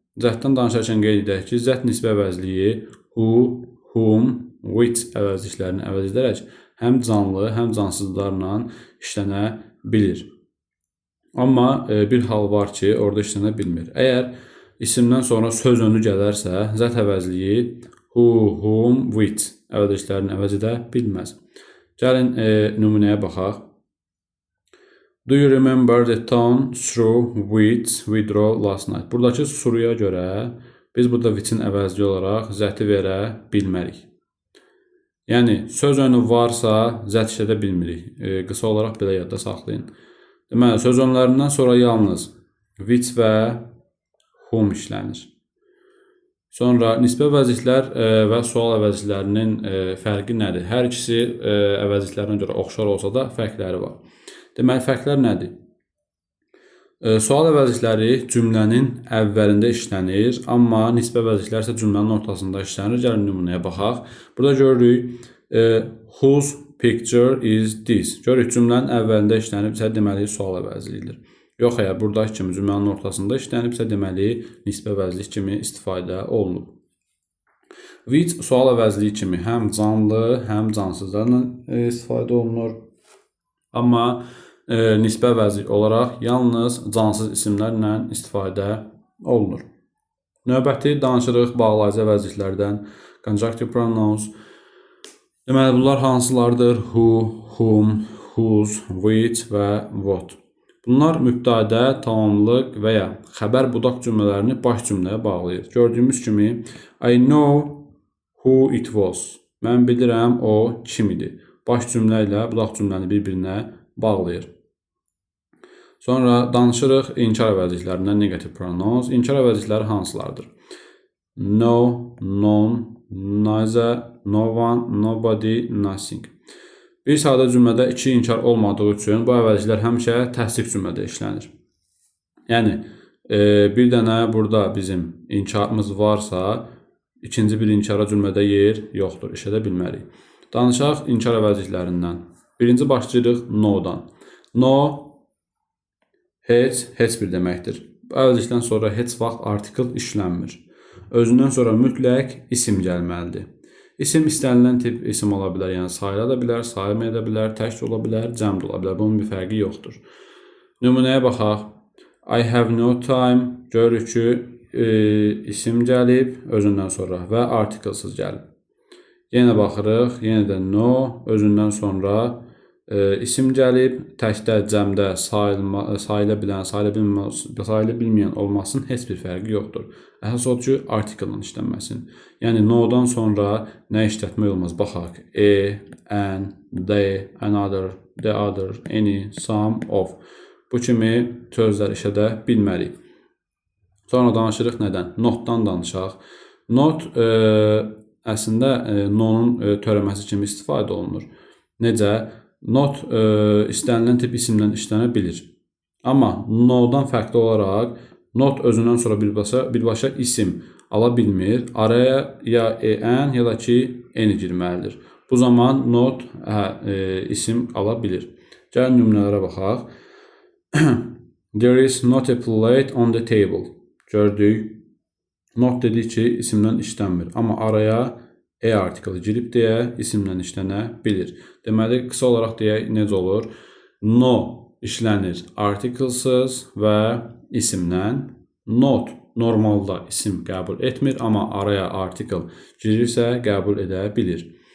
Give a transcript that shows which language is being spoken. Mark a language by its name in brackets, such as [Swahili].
[Azerbaijani] That-dan danışarkən qeyd edək ki, that nisbə əvəzliyi who, whom, which əvəzliklərini əvəz edərək həm canlı, həm cansızlarla işlənə bilir. Amma bir hal var ki, orada işlənə bilmir. Əgər isimdən sonra söz önü gələrsə, that əvəzliyi who, whom, which əvəzliklərini əvəz edə bilməz. Gəlin nümunəyə baxaq. [English] Do you remember the town through which we drove last night? [Azerbaijani] Buradakı through-ya görə biz burada which-in əvəzliyi olaraq that-i verə bilmərik. Yəni, söz önü varsa that işlədə bilmirik. Qısa olaraq belə yadda saxlayın. Deməli, söz önlərindən sonra yalnız which və whom işlənir. Sonra nisbə əvəzliklər və sual əvəzliklərinin fərqi nədir? Hər ikisi əvəzliklərinə görə oxşar olsa da fərqləri var. Deməli, fərqlər nədir? Sual əvəzlikləri cümlənin əvvəlində işlənir, amma nisbə əvəzliklər isə cümlənin ortasında işlənir. Gəlin nümunəyə baxaq. Burada görürük, [English] whose picture is this? [Azerbaijani] Görürük, cümlənin əvvəlində işlənibsə, deməli, sual əvəzliyidir. Yox, əgər buradakı kimi cümlənin ortasında işlənibsə, deməli, nisbə əvəzlik kimi istifadə olunub. Which sual əvəzliyi kimi həm canlı, həm cansızlarla istifadə olunur. Amma nisbə əvəzlik olaraq yalnız cansız isimlərlə istifadə olunur. Növbəti danışırıq bağlayıcı əvəzliklərdən, conjunctive pronouns. Deməli, bunlar hansılardır? Who, whom, whose, which və what. Bunlar mübtədə, tamamlıq və ya xəbər budaq cümlələrini baş cümləyə bağlayır. Gördüyümüz kimi, [English] I know who it was. [Azerbaijani] Mən bilirəm o kim idi. Baş cümlə ilə budaq cümləni bir-birinə bağlayır. Sonra danışırıq inkar əvəzliklərindən, negative pronouns. İnkar əvəzlikləri hansılardır? [English] No, none, neither, no one, nobody, nothing. [Azerbaijani] Bir sadə cümlədə iki inkar olmadığı üçün bu əvəzliklər həmişə təsdiq cümlədə işlənir. Yəni, bir dənə burada bizim inkarımız varsa, ikinci bir inkara cümlədə yer yoxdur, işlədə bilmərik. Danışaq inkar əvəzliklərindən. Birinci başlayırıq no-dan. No, heç bir deməkdir. Bu əvəzlikdən sonra heç vaxt artikel işlənmir. Özündən sonra mütləq isim gəlməlidir. İsim istənilən tip isim ola bilər, yəni sayıla da bilər, sayılmaya da bilər, tək ola bilər, cəm də ola bilər. Bunun bir fərqi yoxdur. Nümunəyə baxaq. [English] I have no time. [Azerbaijani] Görürük ki, isim gəlib özündən sonra və artikelsiz gəlib. Yenə baxırıq, yenə də no, özündən sonra isim gəlib, təkdə, cəmdə sayıla bilən, sayıla bilməyən olmasının heç bir fərqi yoxdur. Əsas odur ki, artikelin işlənməsin. Yəni, no-dan sonra nə işlətmək olmaz? Baxaq. [English] An, they, another, the other, any, some, of. [Azerbaijani] Bu kimi sözlər işlədə bilmərik. Sonra danışırıq nədən? Not-dan danışaq. Not əslində no-nun törəməsi kimi istifadə olunur. Necə? Not istənilən tip isimlə işlənə bilir. Amma no-dan fərqli olaraq not özündən sonra birbaşa isim ala bilmir. Araya ya an ya da ki any girməlidir. Bu zaman not isim ala bilir. Gəlin nümunələrə baxaq. [English] There is not a plate on the table. [Azerbaijani] Gördük. Not dedik ki isimlə işlənmir. Amma araya artikeli girib deyə isimlə işlənə bilir. Deməli, qısa olaraq deyək, necə olur? No işlənir artikelsiz və isimlə. Not normalda isim qəbul etmir, amma araya artikel girirsə qəbul edə bilir.